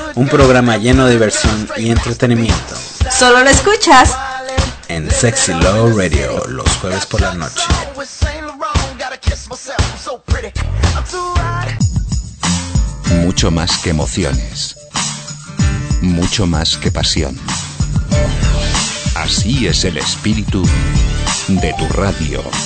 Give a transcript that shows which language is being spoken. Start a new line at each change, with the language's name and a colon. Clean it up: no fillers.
Spanish: Programa lleno de diversión y entretenimiento. Solo lo escuchas en Sexy Love Radio los jueves por la noche.
English: Gotta kiss myself, I'm so pretty. I'm too right.
Spanish: mucho más que emociones, mucho más que pasión. Así es el espíritu de tu radio.